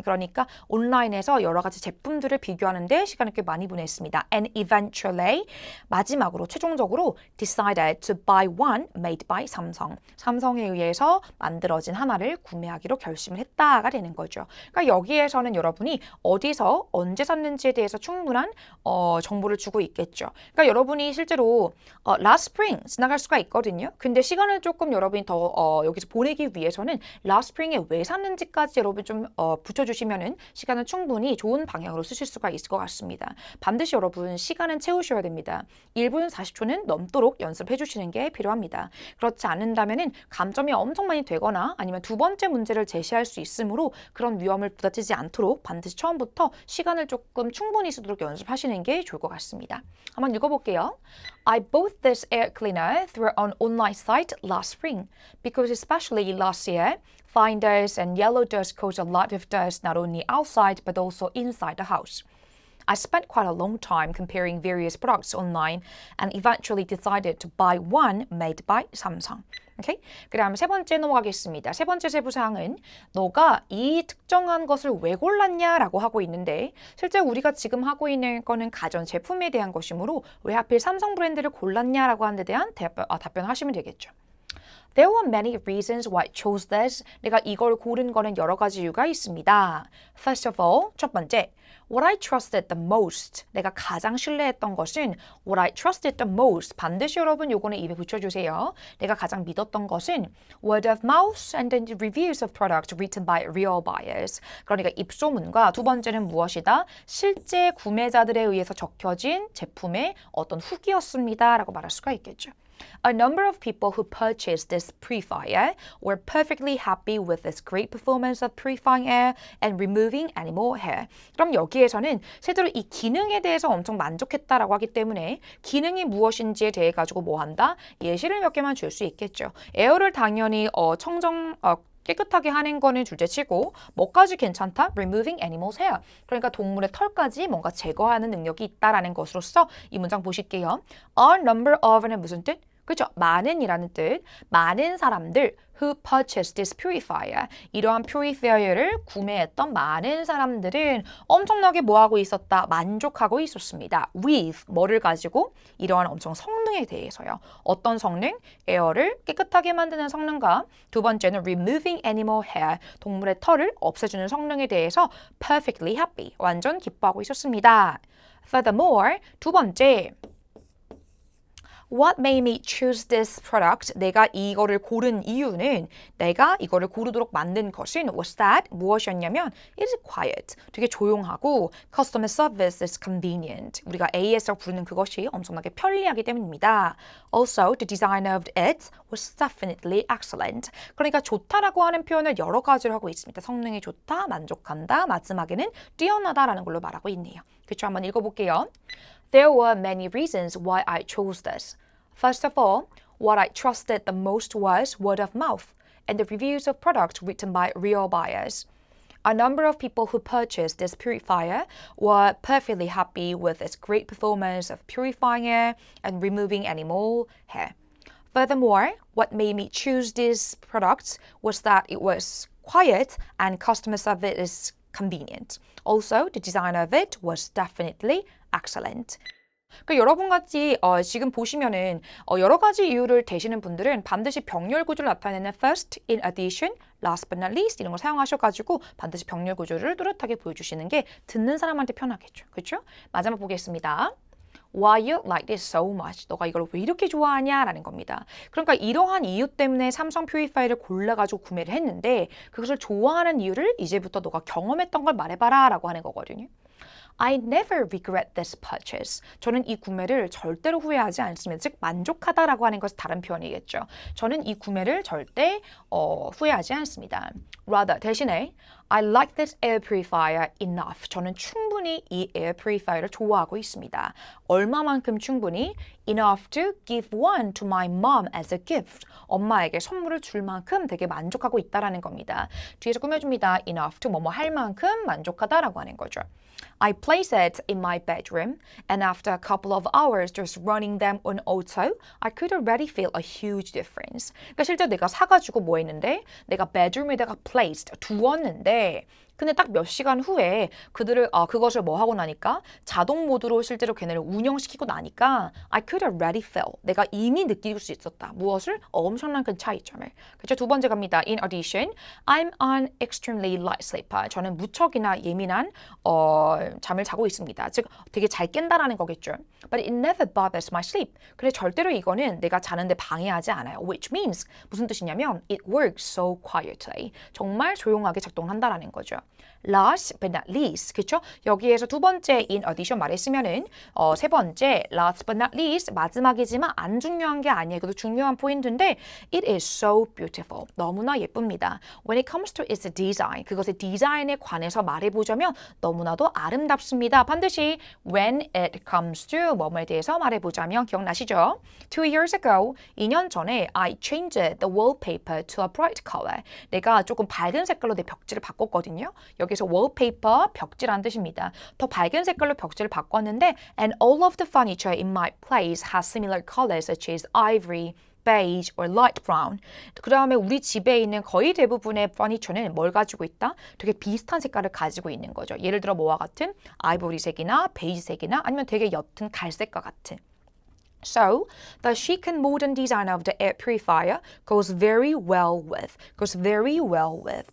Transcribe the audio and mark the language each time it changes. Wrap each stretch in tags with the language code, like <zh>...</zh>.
<ko>그러니까 온라인에서 여러 가지 제품들을 비교하는 데 시간을 꽤 많이 보냈습니다.</ko> <en>And eventually,</en> <ko>마지막으로 최종적으로</ko> <en>decided to buy one made by 삼성.</en> <ko>삼성에 의해서 만들어진 하나를 구매하기로 결심을 했다가 되는 거죠. 그러니까 여기에서는 여러분이 어디서 언제 샀는지에 대해서 충분한 정보를 주고 있겠죠. 그러니까 여러분이 실제로</ko> <en>last spring</en> <ko>지나갈 수가 있거든요. 근데 시간을 조금 여러분이 더 여기서 보내기 위해서는</ko> <en>last spring</en> <ko>에 왜 샀는지까지 여러분 좀 붙여주시면은 시간을 충분히 좋은 방향으로 쓰실 수가 있을 것 같습니다. 반드시 여러분 시간은 채우셔야 됩니다. 1분 40초는 넘도록 연습해 주시는 게 필요합니다. 그렇지 않는다면은 감점이 엄청 많이 되거나 아니면 두 번째 문제를 제시할 수 있으므로 그런 위험을 부닥치지 않도록 반드시 처음부터 시간을 조금 충분히 쓰도록 연습하시는 게 좋을 것 같습니다. 한번 읽어볼게요.</ko> <en>I bought this air cleaner through an online site last spring because especially last year, fine dust and yellow dust cause a lot of dust not only outside but also inside the house. I spent quite a long time comparing various products online and eventually decided to buy one made by Samsung.</en> <ko>오케이? 그다음 세 번째 넘어가겠습니다. 세 번째 세부사항은 너가 이 특정한 것을 왜 골랐냐라고 하고 있는데 실제 우리가 지금 하고 있는 거는 가전제품에 대한 것이므로 왜 하필 삼성 브랜드를 골랐냐라고 하는 데 대한 답변을 하시면 되겠죠.</ko> <en>There were many reasons why I chose this.</en> <ko>내가 이걸 고른 거는 여러 가지 이유가 있습니다.</ko> <en>First of all,</en> <ko>첫 번째,</ko> <en>what I trusted the most.</en> <ko>내가 가장 신뢰했던 것은</ko> <en>what I trusted the most.</en> <ko>반드시 여러분 요거는 입에 붙여주세요. 내가 가장 믿었던 것은</ko> <en>word of mouth and then reviews of products written by real buyers.</en> <ko>그러니까 입소문과 두 번째는 무엇이다? 실제 구매자들에 의해서 적혀진 제품의 어떤 후기였습니다. 라고 말할 수가 있겠죠.</ko> <en>A number of people who purchased this purifier were perfectly happy with its great performance of purifying air and removing animal hair.</en> <ko>그럼 여기에서는 실제로 이 기능에 대해서 엄청 만족했다라고 하기 때문에 기능이 무엇인지에 대해 가지고 뭐 한다? 예시를 몇 개만 줄 수 있겠죠. 에어를 당연히 깨끗하게 하는 거는 둘째치고 뭐까지 괜찮다?</ko> <en>Removing animals hair.</en> <ko>그러니까 동물의 털까지 뭔가 제거하는 능력이 있다라는 것으로서 이 문장 보실게요. A number of는 무슨 뜻? 그렇죠? 많은이라는 뜻. 많은 사람들</ko> <en>who purchased this purifier.</en> <ko>이러한 purifier를 구매했던 많은 사람들은 엄청나게 뭐하고 있었다? 만족하고 있었습니다. With 뭐를 가지고? 이러한 엄청 성능에 대해서요. 어떤 성능? 에어를 깨끗하게 만드는 성능과 두 번째는</ko> <en>removing animal hair.</en> <ko>동물의 털을 없애주는 성능에 대해서</ko> <en>perfectly happy.</en> <ko>완전 기뻐하고 있었습니다. Furthermore, 두 번째</ko> <en>What made me choose this product?</en> <ko>내가 이거를 고른 이유는 내가 이거를 고르도록 만든 것은</ko> <en>was that</en> <ko>무엇이었냐면</ko> <en>it is quiet.</en> <ko>되게 조용하고</ko> <en>customer service is convenient.</en> <ko>우리가 AS라고 부르는 그것이 엄청나게 편리하기 때문입니다.</ko> <en>Also, the design of it was definitely excellent.</en> <ko>그러니까 좋다라고 하는 표현을 여러 가지로 하고 있습니다. 성능이 좋다, 만족한다, 마지막에는 뛰어나다라는 걸로 말하고 있네요. 그렇죠? 한번 읽어볼게요.</ko> <en>There were many reasons why I chose this. First of all, what I trusted the most was word of mouth and the reviews of products written by real buyers. A number of people who purchased this purifier were perfectly happy with its great performance of purifying air and removing any mole hair. Furthermore, what made me choose these products was that it was quiet and customer service is convenient. Also, the design of it was definitely excellent.</en> <ko>그러니까 여러분 같이 지금 보시면은 여러 가지 이유를 대시는 분들은 반드시 병렬 구조를 나타내는 first, in addition,</ko> <en>last but not least</en> <ko>이런 걸 사용하셔가지고 반드시 병렬 구조를 뚜렷하게 보여주시는 게 듣는 사람한테 편하겠죠. 그렇죠? 마지막 보겠습니다.</ko> <en>Why you like this so much?</en> <ko>너가 이걸 왜 이렇게 좋아하냐라는 겁니다. 그러니까 이러한 이유 때문에 삼성 퓨리파이어를 골라가지고 구매를 했는데 그것을 좋아하는 이유를 이제부터 너가 경험했던 걸 말해봐라 라고 하는 거거든요.</ko> <en>I never regret this purchase.</en> <ko>저는 이 구매를 절대로 후회하지 않습니다. 즉 만족하다라고 하는 것은 다른 표현이겠죠. 저는 이 구매를 절대 후회하지 않습니다.</ko> <en>Rather,</en> <ko>대신에</ko> <en>I like this air purifier enough.</en> <ko>저는 충분히 이 air purifier를 좋아하고 있습니다. 얼마만큼 충분히?</ko> <en>Enough to give one to my mom as a gift.</en> <ko>엄마에게 선물을 줄 만큼 되게 만족하고 있다라는 겁니다. 뒤에서 꾸며줍니다.</ko> <en>Enough to</en> <ko>뭐뭐 할 만큼 만족하다라고 하는 거죠.</ko> <en>I place it in my bedroom, and after a couple of hours just running them on auto, I could already feel a huge difference.</en> <ko>그러니까 실제 내가 사가지고 뭐 했는데 내가 bedroom에다가 placed, 두었는데 근데 딱 몇 시간 후에 그것을 뭐 하고 나니까 자동 모드로 실제로 걔네를 운영시키고 나니까</ko> <en>I could already feel.</en> <ko>내가 이미 느낄 수 있었다. 무엇을? 엄청난 큰 차이점을. 그렇죠? 두 번째 갑니다.</ko> <en>In addition, I'm an extremely light sleeper.</en> <ko>저는 무척이나 예민한 잠을 자고 있습니다. 즉 되게 잘 깬다라는 거겠죠.</ko> <en>But it never bothers my sleep.</en> <ko>그래 절대로 이거는 내가 자는데 방해하지 않아요.</ko> <en>Which means</en> <ko>무슨 뜻이냐면</ko> <en>it works so quietly.</en> <ko>정말 조용하게 작동한다라는 거죠.</ko> <en>Last but not least, 그렇죠?</en> <ko>여기에서 두 번째</ko> <en>in addition</en> <ko>말했으면은 세 번째</ko> <en>last but not least</en> <ko>마지막이지만 안 중요한 게 아니에요. 그래도 중요한 포인트인데</ko> <en>it is so beautiful.</en> <ko>너무나 예쁩니다.</ko> <en>When it comes to its design,</en> <ko>그것의 디자인에 관해서 말해보자면 너무나도 아름답습니다. 반드시</ko> <en>when it comes to</en> <ko>뭐뭐에 대해서 말해보자면 기억나시죠?</ko> <en>2 years ago,</en> <ko>2년 전에</ko> <en>I changed the wallpaper to a bright color.</en> <ko>내가 조금 밝은 색깔로 내 벽지를 바꿨거든요. 여기서 wallpaper, 벽지란 뜻입니다. 더 밝은 색깔로 벽지를 바꿨는데</ko> <en>and all of the furniture in my place has similar colors such as ivory, beige or light brown.</en> <ko>그 다음에 우리 집에 있는 거의 대부분의 퍼니처는 뭘 가지고 있다? 되게 비슷한 색깔을 가지고 있는 거죠. 예를 들어 뭐와 같은 아이보리색이나 베이지색이나 아니면 되게 옅은 갈색과 같은.</ko> <en>So, the chic and modern design of the air purifier goes very well with.</en>